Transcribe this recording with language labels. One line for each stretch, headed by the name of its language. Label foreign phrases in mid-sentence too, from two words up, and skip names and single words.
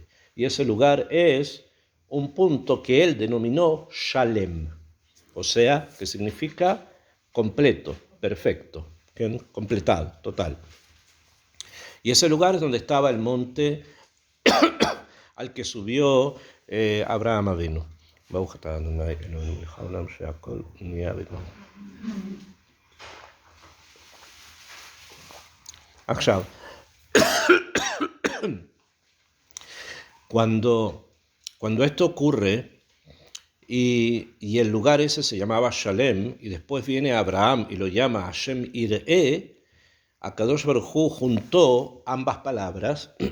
Spanish: Y ese lugar es un punto que él denominó Shalem, o sea, que significa completo, perfecto, completado, total. Y ese lugar es donde estaba el monte al que subió
Hebrew: אברהם אבינו. ברוך אתה ה' אלוהינו מלך העולם שהכל נהיה בדברו. עכשיו,
Spanish: cuando esto ocurre y el lugar ese se llamaba Shalem y después viene Abraham y lo llama Hashem Ir'e,
Hebrew: הקדוש ברוך הוא
Spanish: juntó ambas palabras